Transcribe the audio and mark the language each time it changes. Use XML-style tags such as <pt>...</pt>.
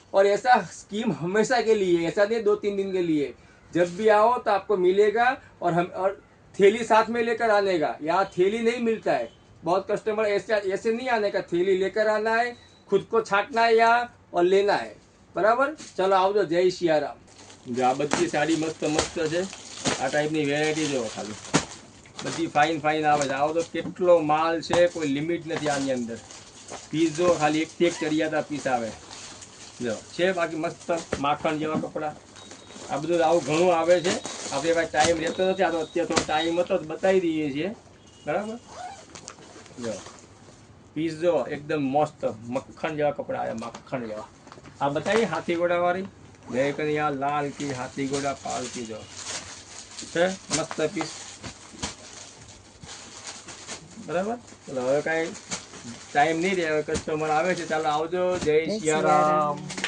<hi>और ऐसा स्कीम हमेशा के लिए, ऐसा नहीं 2-3 दिन के लिए. जब भी आओ तो आपको मिलेगा. और थैली साथ में लेकर आने का. यहाँ थैली नहीं मिलता है. बहुत कस्टमर ऐसे नहीं आने का. थैली लेकर आना है, खुद को छाटना है यहाँ और लेना है. बराबर. चलो</hi> <gu>आवજો.</gu> <hi>जय सियाराम.</hi> <gu>जो आ बધી સાડી મસ્ત મસ્ત છે. આ ટાઈપની વેરાયટી જો ખાલી બધી ફાઇન ફાઇન આવે છે. આવો તો કેટલો માલ છે, કોઈ લિમિટ નથી આની અંદર. પીસ જો ખાલી એકથી એક ચડિયાતા પીસ આવે. જો છે બાકી મસ્ત માખણ જેવા કપડાં. આ બધું આવું ઘણું આવે છે. આપણે કાંઈ ટાઈમ રહેતો નથી. આ તો અત્યારે થોડો ટાઈમ હતો તો બતાવી દઈએ છીએ. બરાબર. જો પીસ જો એકદમ મસ્ત મક્ખણ જેવા કપડાં આવે. મક્ખણ જેવા આ બતાવીએ હાથી ઘોડાવાળી.</gu> <hi>देख यहाँ लाल की हाथी घोड़ा पाल की जो है मस्त पीस. बराबर.</hi> <gu>चलो હવે કાંઈ ટાઈમ નહીં રહે. હવે કસ્ટમર આવે છે. ચાલો આવજો. જય સિયારામ.</gu>